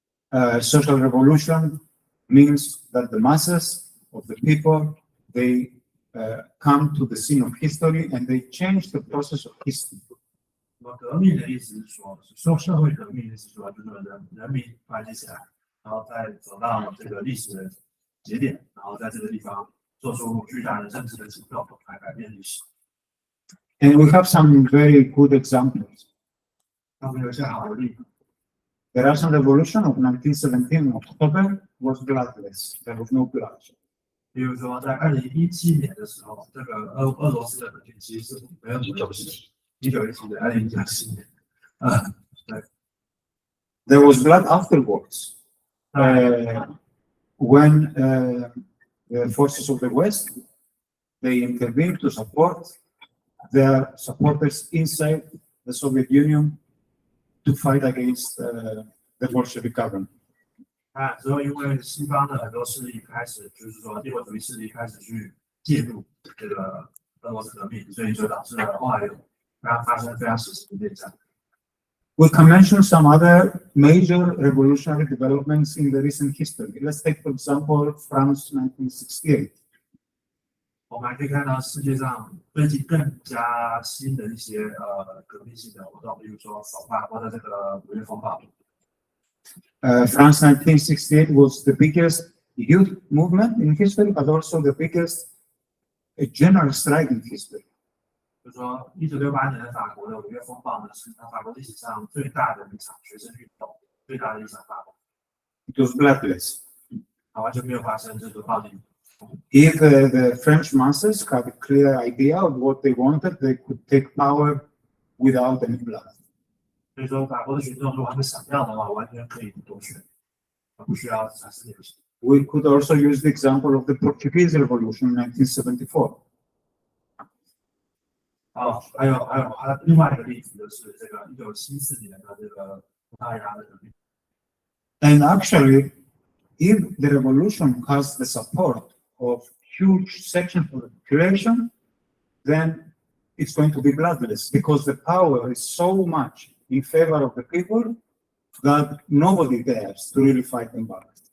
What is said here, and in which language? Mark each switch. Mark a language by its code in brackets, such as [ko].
[en] Social revolution means that the masses of the people, they come to the scene of history and they change the process of history. [zh] 那么革命的意思是说社会革命的意思是说，就是人民团结起来，然后再走到这个历史的节点，然后在这个地方做出巨大的政治的行动来改变历史。 [en] And we have some very good examples. [zh] 那我们有一些好的例子。 [en] The Russian Revolution of 1917 October was bloodless. There was no bloodshed. [zh] 比如说，在2017年的时候，这个俄罗斯的革命其实是没有1917的2017年，对。 [en] There was blood afterwards. When the forces of the West, they intervened to support their supporters inside the Soviet Union to fight against the Bolshevik government. [zh] 之后因为西方的很多势力开始，就是说帝国主义势力开始去介入这个俄罗斯革命，所以就导致了后来有发生非常血腥的内战。 [en] We can mention some other major revolutionary developments in the recent history. Let's take, for example, France 1968. [zh] 我们还可以看到世界上最近更加新的一些革命性的活动，比如说法国的这个五月风暴。 [en] France 1968 was the biggest youth movement in history, but also the biggest general strike in history. [zh] 就是说，1968年的法国的五月风暴呢，是法国历史上最大的一场学生运动，最大的一场罢工。 [en] It was bloodless. [zh] 完全没有发生这个暴力。 [en] If the French masses had a clear idea of what they wanted, they could take power without any blood. [zh] 所以说，法国的群众如果他们想要的话，完全可以夺权，不需要产生流血。 [en] We could also use the example of the Portuguese Revolution in 1974. [zh] 还有另外一个例子就是这个1974年的这个葡萄牙的革命。 [en] And actually, if the revolution has the support of huge sections of the population, then it's going to be bloodless because the power is so much in favor of the people that nobody dares to really fight them back.